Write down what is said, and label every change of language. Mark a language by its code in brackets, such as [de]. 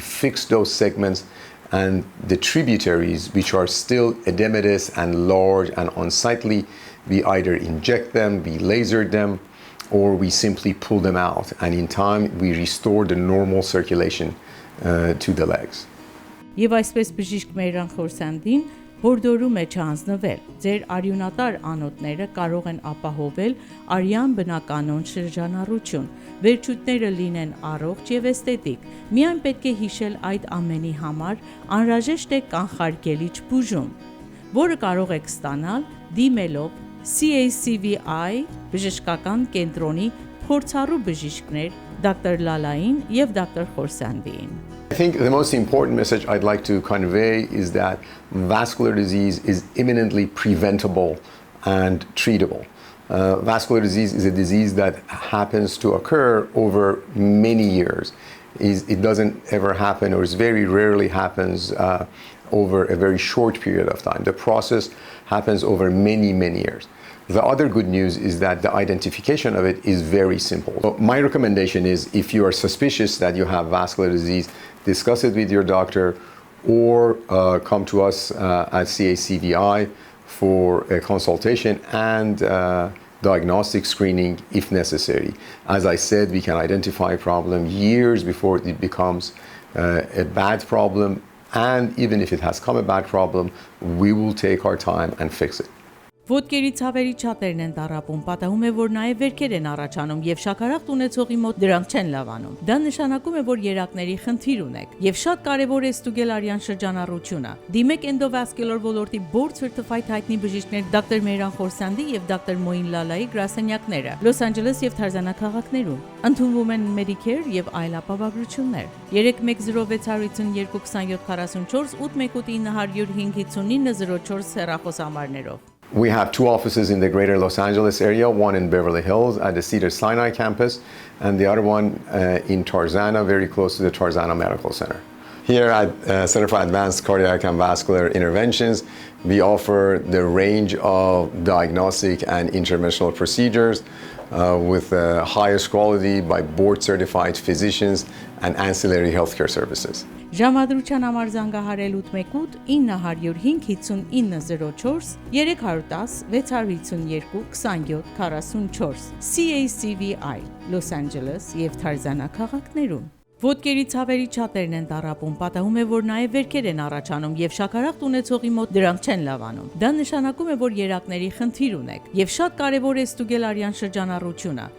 [en] We fix those segments, and the tributaries, which are still edematous and large and unsightly, we either inject them, we laser them, or we simply pull them out. And in time, we restore the normal circulation to the legs. [hy] Եվ այսպես բժիշկ Mehran Khorsandին հորդորում է չհանձնվել։ Ձեր արյունատար անոթները կարող են ապահովել արյան բնականոն շրջանառություն։ Վերջույթները լինեն առողջ եւ էսթետիկ։ Միայն պետք է հիշել այդ ամենի համար անհրաժեշտ է կանխարգելիչ բուժում, որը կարող եք ստանալ դիմելով CACVI բժշկական կենտրոնի փորձառու բժիշկներ Dr. Lalային եւ Dr. Khorsandիին։ [en] I think the most important message I'd like to convey is that vascular disease is imminently preventable and treatable. Vascular disease is a disease that happens to occur over many years. It doesn't ever happen, or it very rarely happens over a very short period of time. The process happens over many, many years. The other good news is that the identification of it is very simple. So my recommendation is, if you are suspicious that you have vascular disease, discuss it with your doctor, or come to us at CACVI for a consultation and diagnostic screening if necessary. As I said, we can identify a problem years before it becomes a bad problem, and even if it has come a bad problem, we will take our time and fix it. [hy] Ոտքերի ցավերի չաթերն են տառապում, պատահում է, որ նաև վերքեր են առաջանում եւ շաքարախտ ունեցողի մոտ դրանք չեն լավանում։ Դա նշանակում է, որ երակների խնդիր ունեք եւ շատ կարեւոր է ստուգել արյան շրջանառությունը։ Դիմեք Endovascular ոլորտի board certified հայտնի բժիշկներ Դոկտոր Mehran Khorsandi եւ Դոկտոր Moin Lalai գրասենյակները Լոս Անջելես եւ Թարզանա քաղաքներում։ Ընդունվում են Medicare եւ այլ ապահովագրություններ։ 310 652 2744 818 905 5904 հեռախոսահամարներով։ [en] We have two offices in the greater Los Angeles area, one in Beverly Hills at the Cedars-Sinai campus, and the other one in Tarzana, very close to the Tarzana Medical Center. Here at Center for Advanced Cardiac and Vascular Interventions, we offer the range of diagnostic and interventional procedures with the highest quality by board-certified physicians and ancillary healthcare services. [hy] Ժամադրության համար զանգահարել 818 905 5904 310 652 27 44 CACVI Los Angeles եւ Թարզանա քաղաքներում։ Ոտքերի ցավերի չաթերն են տառապում, պատահում է, որ նաև վերքեր են առաջանում եւ շաքարախտ ունեցողի մոտ դրանք չեն լավանում։ Դա նշանակում է, որ երակների խնդիր ունեք եւ շատ կարեւոր է ստուգել արյան շրջանառությունը։